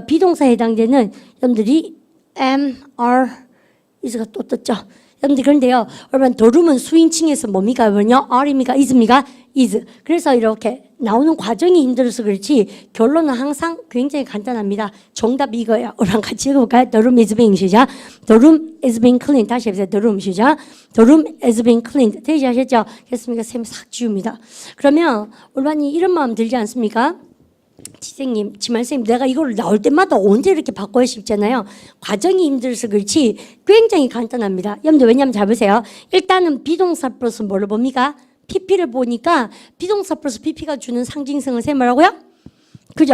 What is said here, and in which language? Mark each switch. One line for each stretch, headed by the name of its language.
Korean: 비동사에 해당되는 여러분들이 am, are, is가 또 떴죠. 여러분들 그런데요. 여러분 더룸은 수인칭에서 뭡니까? 뭐냐? are입니까? is입니까? is. 그래서 이렇게 나오는 과정이 힘들어서 그렇지 결론은 항상 굉장히 간단합니다. 정답이 이거예요. 우리랑 같이 읽어볼까요?
English: The room is being
Korean: 시작.
English: The room is being cleaned.
Korean: 다시 해보세요.
English: The room
Korean: 시작.
English: The room is being cleaned.
Korean: 대시하셨죠? 됐습니까? 쌤이 싹 지웁니다. 그러면 우리 이런 마음 들지 않습니까? 지생님, 지만쌤, 내가 이걸 나올 때마다 언제 이렇게 바꿔야 싶잖아요. 과정이 힘들어서 그렇지 굉장히 간단합니다. 여러분들 왜냐하면 잡으세요. 일단은 비동사 플러스 뭐를 봅니까? PP를 보니까 비동사 플러스 PP가 주는 상징성은 쌤 뭐라고요? 그죠?